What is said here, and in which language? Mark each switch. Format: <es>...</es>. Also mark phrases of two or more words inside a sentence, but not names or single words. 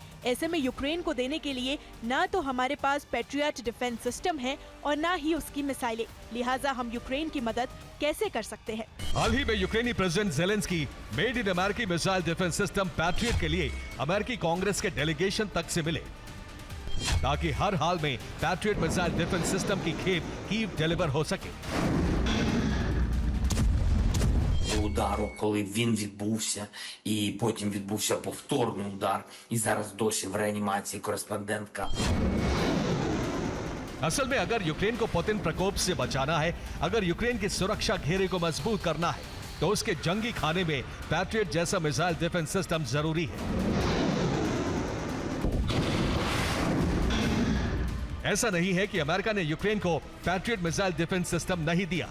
<hi>ऐसे में यूक्रेन को देने के लिए ना तो हमारे पास पैट्रियट</hi> <en>defense system</en> <hi>है और ना ही उसकी मिसाइलें, लिहाजा हम यूक्रेन की मदद कैसे कर सकते हैं। हाल ही में यूक्रेनी प्रेसिडेंट ज़ेलेंस्की</hi> <en>made in</en> <hi>अमेरिकी</hi> <en>missile defense system</en> <hi>पैट्रियट के लिए अमेरिकी कांग्रेस के डेलीगेशन तक से मिले, ताकि हर हाल में पैट्रियट</hi> <en>missile defense system</en> <hi>की खेप कीव डिलीवर हो सके।</hi> <uk>Удару, коли він відбувся, і потім відбувся повторний удар, і зараз досі в реанімації кореспондентка.</uk> <hi>असल में अगर यूक्रेन को पुतिन प्रकोप से बचाना है, अगर यूक्रेन के सुरक्षा घेरे को मजबूत करना है, तो उसके जंगी खाने में पैट्रियट जैसा</hi> <en>missile defense system</en> <hi>जरूरी है। ऐसा नहीं है कि अमेरिका ने यूक्रेन को पैट्रियट</hi> <en>missile defense system</en> <hi>नहीं दिया।</hi>